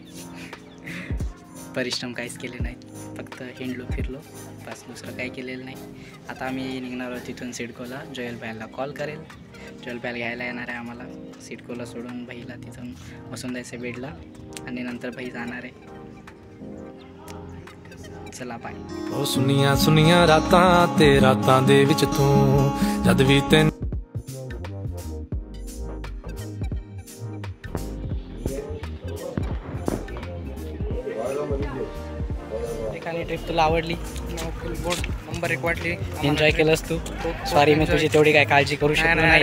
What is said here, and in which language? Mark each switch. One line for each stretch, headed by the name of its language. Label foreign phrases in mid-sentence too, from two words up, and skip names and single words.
Marathi: परिश्रम काहीच केले नाहीत, फक्त हिंडलो फिरलो बस, दुसरं काही केलेलं नाही. आता आम्ही निघणार आहोत तिथून सिडकोला. जोयल भाईला कॉल करेल, जोयल भाई घ्यायला येणार आहे आम्हाला. सिडकोला सोडून भाईला तिथून बसून द्यायचं बेडला, आणि नंतर भाई जाणार आहे. चला बाय.
Punjabi: ਉਹ ਸੁਨੀਆਂ ਰਾਤਾਂ ਤੇ ਰਾਤਾਂ ਦੇ ਵਿੱਚ ਤੂੰ ਜਦ ਵੀ ਤੈਨੂੰ
Marathi: एखादी ट्रिप तुला आवडली? नंबर 1 वाटली. एन्जॉय केलंस तू? सॉरी, मी तुझी तेवढी काय काळजी करू शकलो नाही.